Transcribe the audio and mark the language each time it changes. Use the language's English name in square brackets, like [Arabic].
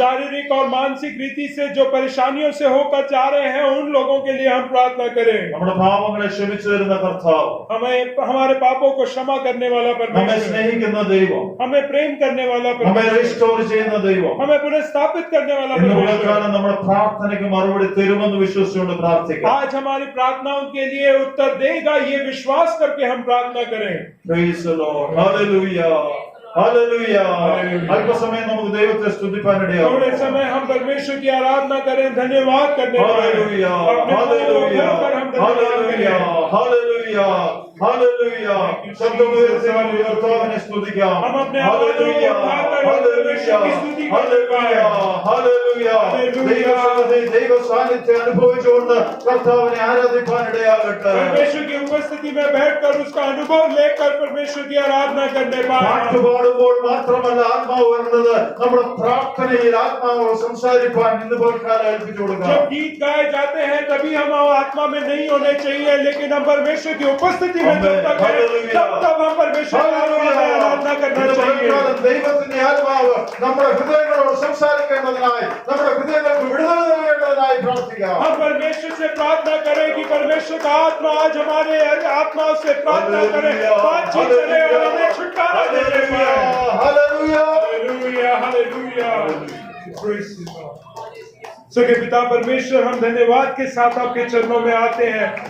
[Hindi] शारीरिक और मानसिक रीति से जो परेशानियों से होकर जा रहे हैं उन लोगों के लिए हम प्रार्थना करें। [Malayalam] നമ്മുടെ പാപങ്ങളെ ക്ഷമിച്ചു തരുന്ന കർത്താവ്, [Hindi] हमें हमारे पापों को क्षमा करने वाला [Malayalam] നമ്മെ [Hindi] परमेश्वर, [Malayalam] സ്നേഹിക്കുന്ന ദൈവം, [Hindi] हमें प्रेम करने वाला [Malayalam] നമ്മെ [Hindi] परमेश्वर, [Malayalam] റിസ്റ്റോർ ചെയ്യുന്ന ദൈവം [Hindi] हमें पुनः स्थापित करने वाला [Malayalam] ഇന്ന് [Hindi] परमेश्वर। [Malayalam] പകൽക്കാലം നമ്മുടെ പ്രാർത്ഥനയ്ക്ക് മറുപടി തരുമെന്ന് വിശ്വസിച്ചുകൊണ്ട് പ്രാർത്ഥിക്കാം. [Hindi] आज हमारी प्रार्थनाओं के लिए उत्तर देगा ये विश्वास करके हम प्रार्थना करें। [English] Praise the Lord. Hallelujah. Hallelujah. Hallelujah. [Malayalam] അല്പസമയം നമുക്ക് ദൈവത്തെ സ്തുതിപ്പാനിടയാകും. [Hindi] थोड़े समय हम परमेश्वर की आराधना करें, धन्यवाद करने पाएं। [English] Hallelujah. [Hindi] अपने मुंह को [English] Hallelujah. [Hindi] खोलकर हम धन्यवाद [English] Hallelujah. [Hindi] करें। [English] Hallelujah. Hallelujah. [Malayalam] ശബ്ദമുയർത്തി നമുക്ക് കർത്താവിനെ സ്തുതിക്കാം. [Hindi] हम अपने आवाज़ों को [English] Hallelujah. [Hindi] उठाकर [English] Hallelujah. [Hindi] की स्तुति करते [English] Hallelujah. Hallelujah. Hallelujah. [Malayalam] ദൈവ സാന്നിധ്യം അനുഭവിച്ചുകൊണ്ട് കർത്താവിനെ ആരാധിപ്പാനിടയാകട്ടെ. [Hindi] परमेश्वर की उपस्थिति में बैठकर उसका अनुभव लेकर परमेश्वर की आराधना करने पाए। [Malayalam] പാട്ട് പാടുമ്പോൾ മാത്രമല്ല ആത്മാവ് വരുന്നത്, നമ്മുടെ പ്രാർത്ഥനയിൽ ആത്മാവ് സംസാരിപ്പാൻ ഇന്ന് പകൽക്കാലം ഏൽപ്പിച്ചു കൊടുക്കാം. [Hindi] जब गीत गाए जाते हैं तभी हम आत्मा में नहीं होने चाहिए, लेकिन हम परमेश्वर की उपस्थिति में जब तक हैं तब हम परमेश्वर की आराधना करना चाहिए। [Malayalam] ദൈവത്തിന്റെ ആത്മാവ് നമ്മുടെ ഹൃദയങ്ങളോട് സംസാരിക്കേണ്ടതിനായി, നമ്മുടെ ഹൃദയങ്ങൾക്ക് വിടുതൽ നൽകേണ്ടതിനായി പ്രാർത്ഥിക്കാം. [Hindi] हम परमेश्वर से प्रार्थना करें कि परमेश्वर का आत्मा आज हमारे आत्मा से प्रार्थना करें, बातचीत करें और हमें छुटकारा दे दे। [English] Hallelujah. Hallelujah hallelujah. Praise the Lord। [Hindi] सके पिता परमेश्वर, हम धन्यवाद के साथ आपके चरणों में आते हैं।